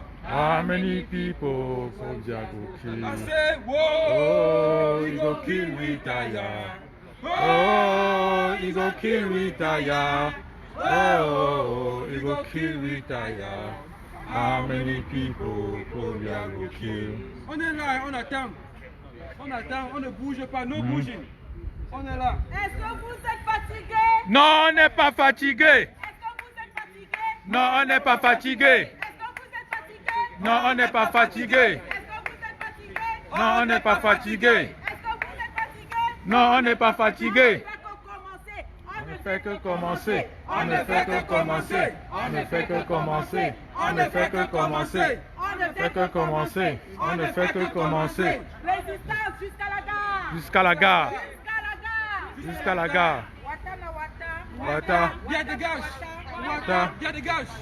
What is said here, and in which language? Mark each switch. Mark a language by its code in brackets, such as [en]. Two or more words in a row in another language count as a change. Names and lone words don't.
[pcm] How many people Paul Biya go kill? I say, Oh, whoa, he go kill retire. Oh, Oh, he go kill retire. Oh, he go kill retire. How many people Paul Biya go kill? [fr] on est là, on attend. On attend, on ne bouge pas, no bouging. On est là. Est-ce que vous êtes fatigué? Non, on n'est pas fatigué. Est-ce que vous êtes fatigué? Non, on n'est pas fatigué. Est-ce que vous êtes fatigué? Non, on n'est pas fatigué. Est-ce que vous êtes fatigué? Non, on n'est pas fatigué. Est-ce que vous êtes fatigué? Non, on n'est pas fatigué. On On ne fait que commencer. On ne fait que commencer. On ne fait que commencer. On ne fait que commencer. On ne fait que commencer. On ne fait que commencer. Résistance jusqu'à la gare. Jusqu'à la gare. Jusqu'à la gare. Jusqu'à la gare. Wata na wata. Wata. Bien dégage. Wata. Bien dégage.